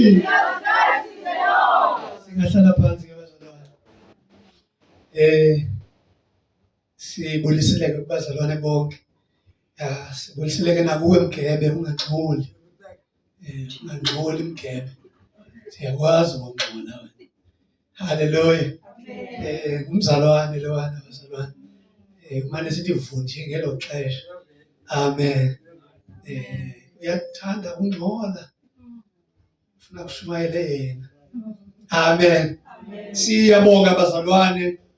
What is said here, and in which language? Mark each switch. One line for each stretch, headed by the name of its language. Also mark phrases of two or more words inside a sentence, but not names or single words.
Xhosa: Singahlala phansi ke bazalwane. Sibuliseleke kubazalwane bonke. Sibuliseleke nakuwe Mgebe ungaxholi. Ungangxoli Mgebe. Siyakwazi ukungxola wena. Hallelujah. Umzalwane lowana bazalwane. Kumane sithi vunje ngelo xesha. Amen. Uyathanda ukungxola. Ufuna kushumayele yena. Amen. Siyabonga bazalwane.